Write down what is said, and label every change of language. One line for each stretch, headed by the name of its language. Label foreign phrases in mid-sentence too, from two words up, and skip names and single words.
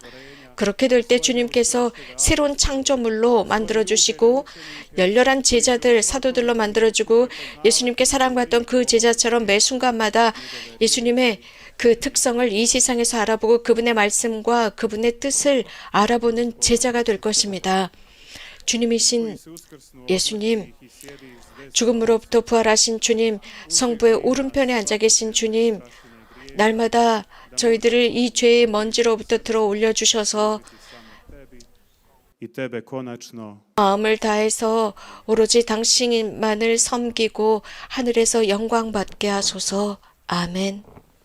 Korean: 그렇게 될 때 주님께서 새로운 창조물로 만들어주시고 열렬한 제자들, 사도들로 만들어주고 예수님께 사랑받던 그 제자처럼 매 순간마다 예수님의 그 특성을 이 세상에서 알아보고 그분의 말씀과 그분의 뜻을 알아보는 제자가 될 것입니다. 주님이신 예수님, 죽음으로부터 부활하신 주님, 성부의 오른편에 앉아 계신 주님, 날마다 저희들을 이 죄의 먼지로부터 들어 올려주셔서
Croatian: i tebe konačno
Korean: 마음을 다해서 오로지 당신만을 섬기고 하늘에서 영광 받게 하소서. 아멘.